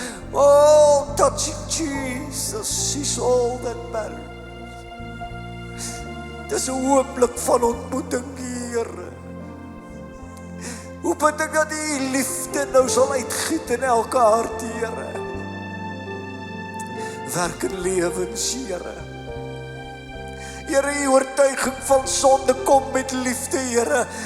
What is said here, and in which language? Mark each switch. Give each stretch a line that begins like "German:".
English: Oh, touching Jesus is all that matters.
Afrikaans: Dis 'n oomblik van ontmoeting, Here. Hoe bid ek dat U liefde nou sal uitgiet in elke hart, Here. Werk in lewens, Here. Here, U oortuiging van sonde kom met liefde, Here.